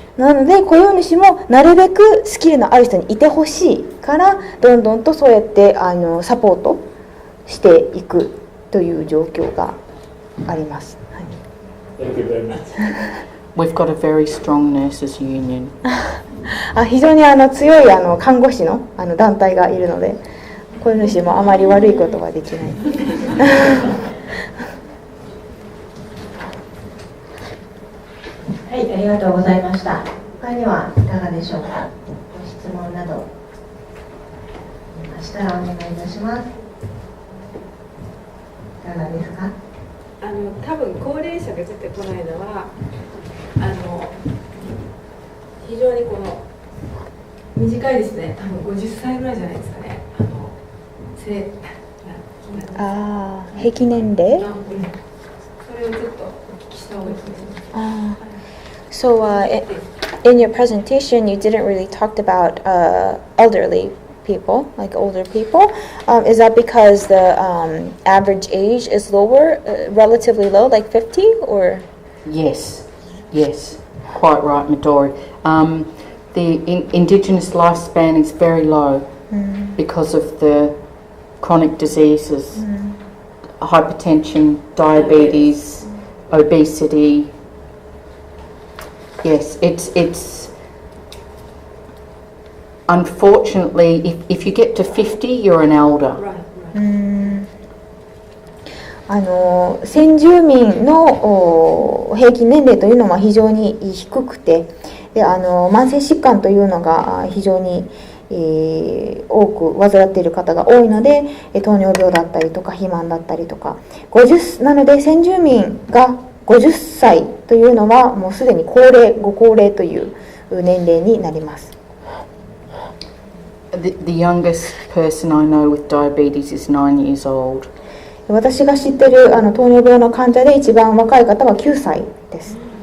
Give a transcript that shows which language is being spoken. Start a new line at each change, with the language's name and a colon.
Japanese: なので雇用主もなるべくスキルのある人にいてほしいから、どんどんとそうやってサポートしていくという状況があります。
English: Thank you very much. We've got a very strong nurses union.
Japanese: 非常に強い看護師の団体がいるので、雇用主もあまり悪いことはできない。はい、ありがとうございました。他にはいかがでしょうか。ご質問などありましたらお願いいたします。いかがですか。多分高齢者が出てこないのは非常にこの短いですね。多分50歳ぐらいじゃないですかね。平均年齢？それをちょっとお聞きした方がいいですね。
English: So in your presentation, you didn't really talk about elderly people, like older people. Is that because the average age is lower, relatively low, like 50, or? Yes, quite right, Midori. The Indigenous lifespan is very low because of the chronic diseases, hypertension, diabetes, obesity. Yes, it's unfortunately, if you get to 50, you're an elder.
Japanese: 先住民の平均年齢というのは非常に低くて、で慢性疾患というのが非常に、多く患っている方が多いので、糖尿病だったりとか肥満だったりとか、なので先住民が50歳というのはもうすでにご高齢という年齢になります。
English: The youngest person I know with diabetes is 9 years old.
Japanese: 私が知っている糖尿病の患者で一番若い方は9歳です。